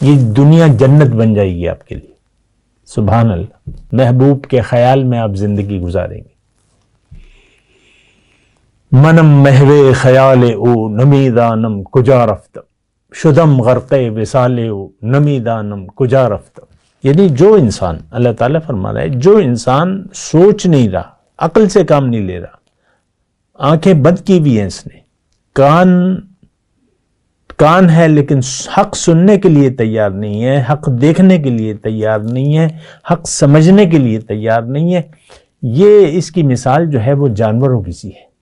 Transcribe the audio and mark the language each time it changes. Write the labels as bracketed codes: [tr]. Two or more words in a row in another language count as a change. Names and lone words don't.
[ur] یہ دنیا جنت بن جائے گی آپ کے لیے. سبحان اللہ. محبوب کے خیال میں آپ زندگی گزاریں گے. [fa] منم محو خیال او نمیدانم کجا رفتم، شدم غرق وصال او نمیدانم کجا رفتم. [ur] یعنی جو انسان، اللہ تعالیٰ فرما رہا ہے، جو انسان سوچ نہیں رہا، عقل سے کام نہیں لے رہا، آنکھیں بند کی ہوئی ہیں اس نے، کان ہے لیکن حق سننے کے لیے تیار نہیں ہے، حق دیکھنے کے لیے تیار نہیں ہے، حق سمجھنے کے لیے تیار نہیں ہے، یہ اس کی مثال جو ہے وہ جانوروں کی سی ہے.